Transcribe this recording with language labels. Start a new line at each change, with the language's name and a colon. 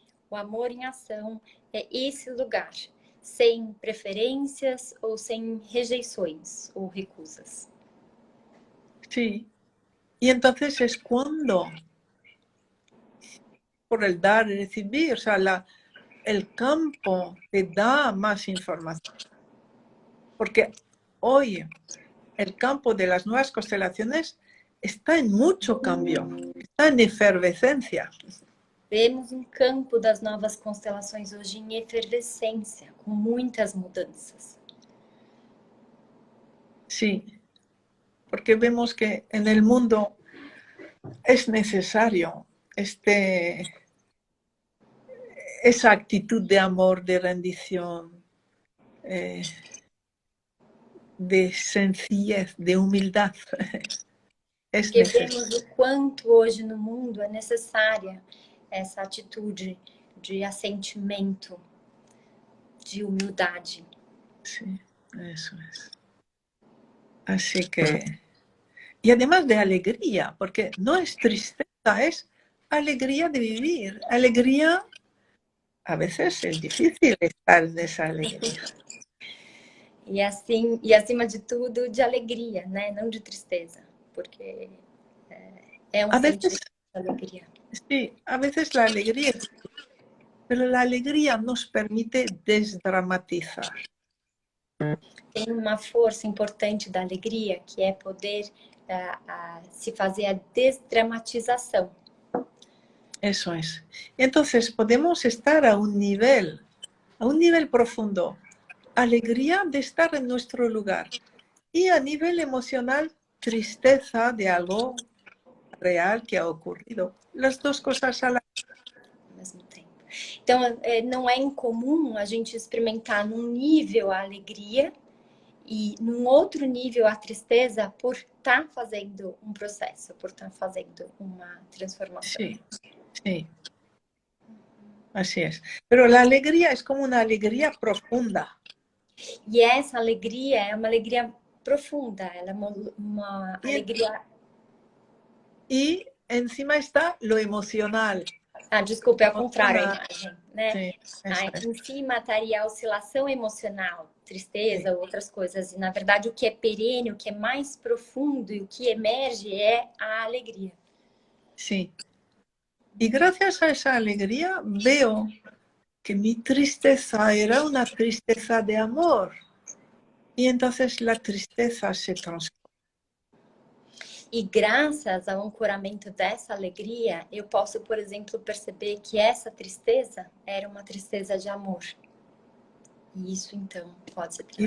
Portuguese: O amor em ação é esse lugar, sem preferências ou sem rejeições ou recusas.
Spanish: Sí. Y entonces es cuando, por el dar y recibir, o sea, el campo te da más información. Porque hoy el campo de las nuevas constelaciones está en mucho cambio, está en efervescencia.
Portuguese: Vemos um campo das novas constelações hoje em efervescência, com muitas mudanças.
Spanish: Sí, porque vemos que en el mundo es necesario esa actitud de amor, de rendición, de sencillez, de humildad. Es
Portuguese: Porque
Spanish: necesario.
Portuguese: vemos o quanto hoje no mundo é necessária essa atitude de assentimento, de humildade.
Spanish: Sí, eso es. Así que... Y además de alegría, porque no es tristeza, es alegría de vivir. Alegría, a veces es difícil estar en esa alegría.
Portuguese: E assim, e acima de tudo, de alegria, né? Não de tristeza, porque é um sentimento de alegria.
Spanish: Sí, a veces la alegría, pero la alegría nos permite desdramatizar.
Portuguese: Tem uma força importante da alegria, que é poder se fazer a desdramatização.
Spanish: Eso es. Entonces podemos estar a un nivel profundo, alegría de estar en nuestro lugar, y a nivel emocional, tristeza de algo real que ha ocurrido. Las dos cosas a la
Portuguese: Ao mesmo tempo. Então, não é incomum a gente experimentar num nível a alegria e num outro nível a tristeza por estar fazendo um processo, por estar fazendo uma transformação.
Spanish: Sí, sí. Así es. Pero la alegría es como una alegría profunda.
Portuguese: E essa alegria é uma alegria profunda, ela é uma alegria...
Spanish: Y encima está lo emocional.
Portuguese: Desculpa, é ao contrário a imagem, né?
Spanish: Sí,
Portuguese: em cima estaria a oscilação emocional, tristeza, outras coisas. E, na verdade, o que é perene, o que é mais profundo e o que emerge é a alegria.
Spanish: Sí. Y gracias a esa alegría veo que mi tristeza era una tristeza de amor. Y entonces la tristeza se transforma.
Portuguese: E graças ao ancoramento dessa alegria, eu posso, por exemplo, perceber que essa tristeza era uma tristeza de amor. E isso, então, pode se transformar.